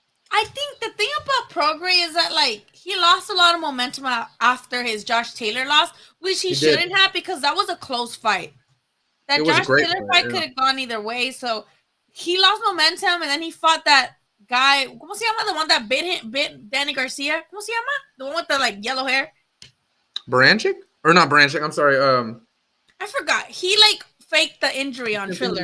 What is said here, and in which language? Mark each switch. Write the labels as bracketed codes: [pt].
[en] I think the thing about Prograis is that, like, he lost a lot of momentum after his Josh Taylor loss, which he shouldn't have because that was a close fight. That Josh Taylor fight could have gone either way. So he lost momentum and then he fought that guy. [es] ¿Cómo se llama? [en] The one that bit Danny Garcia. [es] ¿Cómo se llama? [en] The one with the like yellow hair. Baranchik? Or not Baranchik. I'm sorry. I forgot. He like faked the injury on Triller.